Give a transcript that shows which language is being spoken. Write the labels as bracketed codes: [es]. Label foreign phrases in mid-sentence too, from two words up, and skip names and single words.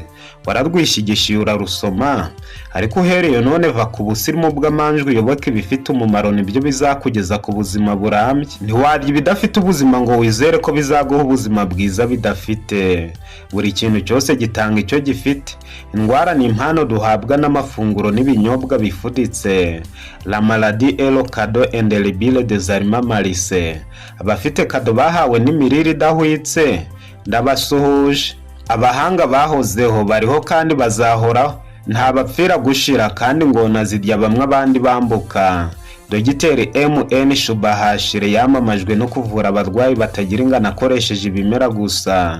[rw] Wararwishigishiye urarusoma, ariko uhereye none va ku busirimu bw'amanjwe uyoboke ibifite umumaro, nibyo bizakugeza ku buzima burambye. Ntiwarya ibidafite ubuzima ngo wizere ko bizaguha ubuzima bwiza bidafite. Buri kintu cyose gitanga icyo gifite. Indwara ni impano duhabwa n'amafunguro n'ibinyobwa bifuditse. [fr] La maladie est le cadeau indélébile des aliments malsains. [rw] Abafite kado bahawe n'imirire idahwitse ndabasuhuje. Abahanga bahozeho bariho kandi bazahoraho, nta bapfira gushira kandi ngona zirya bamwe abandi bambuka. Dogiteri M.N. Shubuhashire yamamajwe no kuvura abarwayi batagira ingano akoresheje ibimera gusa.